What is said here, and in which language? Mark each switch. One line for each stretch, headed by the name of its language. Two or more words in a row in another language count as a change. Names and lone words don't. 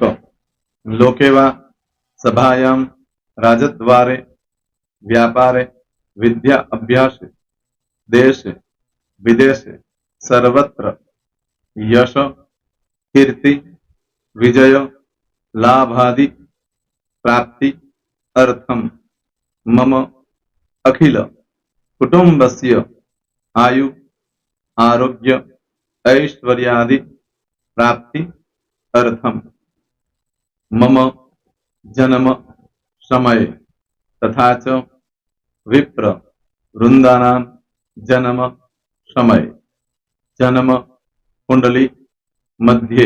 Sanskrit: लोकेवा, सभायाम, राजद्वारे, व्यापारे, विद्या अभ्यासे, देशे, विदेशे, सर्वत्र, यश, कीर्ति, विजय, लाभादि, प्राप्ति, अर्थम, मम, अखिल, कुटुंबस्य, आयु आरोग्य ऐश्वर्यादि प्राप्ति अर्थम मम जन्म समय तथा च विप्र वृंदानां जन्म समय जन्म कुंडली मध्ये